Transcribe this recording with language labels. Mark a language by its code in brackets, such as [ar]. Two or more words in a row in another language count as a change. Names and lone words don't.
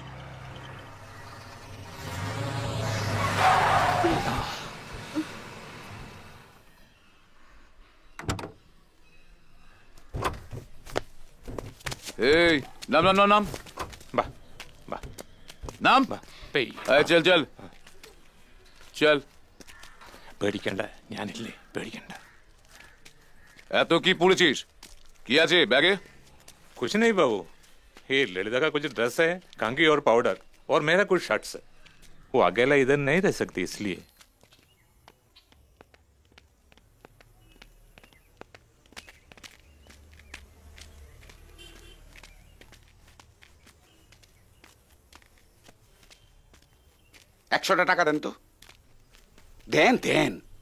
[bn] এই নাম নাম নাম নাম বাহ বাহ নাম চল চল চল। [ml] പേടിക്കണ്ട, ഞാനില്ലേ, പേടിക്കണ്ട। [bn] এত কি পড়েছিস? কি আছে ব্যাগে? [hi] कुछ नहीं बाबू, ये ललिता का कुछ ड्रेस है, कंघी और पाउडर, और मेरा कुछ शर्ट्स है। वो अकेला इधर नहीं रह सकती, इसलिए। [bn] একশোটা টাকা দেন তো, দেন দেন।